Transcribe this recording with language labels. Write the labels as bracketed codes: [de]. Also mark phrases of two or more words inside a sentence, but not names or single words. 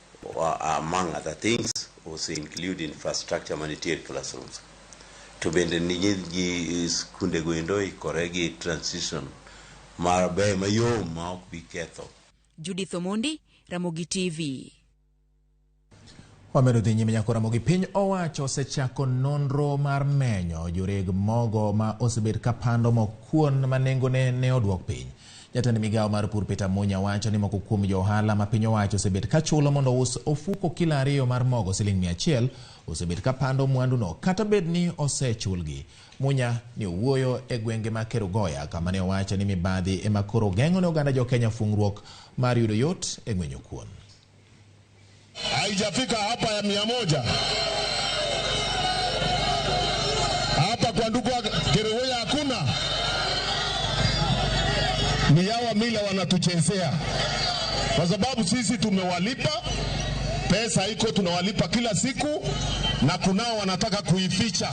[en] among other things, also include infrastructure humanitarian classrooms. [luo] To bend the kunde goendo koregi transition marbe mayo ma ok bi ketho. Judith Omondi, Ramogi TV. Wamedo dhi nyime nyako Ramogi piny owacho osechako nonro mar menyo joreg mogo ma osebed kapando mokuon manengone ne odwok piny. Jatend migawo mar pur Peter Munya wacho ni moko kuom johala ma piny owacho osebed kachulo mondo us ofuko kila ariyo mar mogo $100 osebed kapando mwandu no kata bed ni osechulgi. Munya ni wuoyo e gwenge ma Kerugoya kama ne owacho ni mibadhi ema koro geng'o ne oganda jo Kenya fungruok mar yudo yot e gwenyo kuon. [sw] Haijafika hapa ya 100. Hapa kwa ndugu Kerugoya hakuna. Ni hawa mila wanatuchezea. Kwa sababu sisi tumewalipa, pesa iko tunawalipa kila siku, na kunao wanataka kuificha.